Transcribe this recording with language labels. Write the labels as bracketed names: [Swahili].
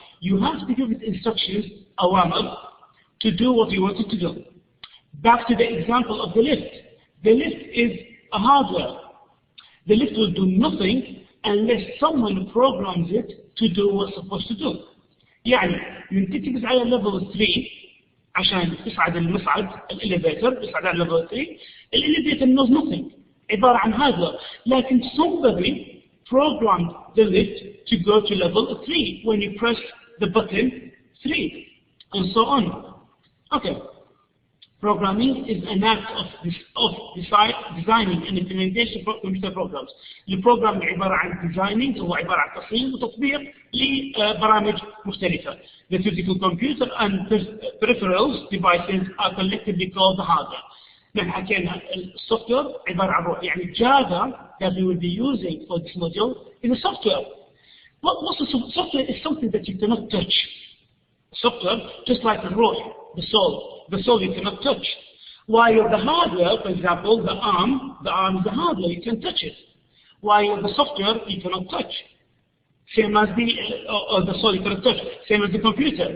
[English] You have to give it instructions, awamr, to do what you want it to do. Back to the example of the lift. The lift is a hardware. The lift will do nothing unless someone programs it to do what's supposed to do. [Arabic] يعني من تجلس على level 3 عشان تصعد المصعد الإليفيتر تصعد على level 3. [English] الإليفيتر knows nothing. [Arabic] عبارة عن hardware. لكن [English] somebody programmed the lift to go to level 3 when you press the button 3 and so on. Okay. Programming is an act of designing and implementation of computer programs. [Arabic] البروجرام عبارة عن designing هو عبارة عن تصميم وتطبيق لبرامج مختلفة. [English] The physical computer and peripherals devices are collectively called the hardware. [Arabic] نحن حكينا السوفتوير عبارة عن روح. يعني [English] Java that we will be using for this module is a software. What's the software? Is something that you cannot touch. Software, just like the روح. the soul. The soul you cannot touch. While the hardware, for example, the arm is the hardware, you can touch it. While the software, you cannot touch. Same as the soul you cannot touch. Same as the computer.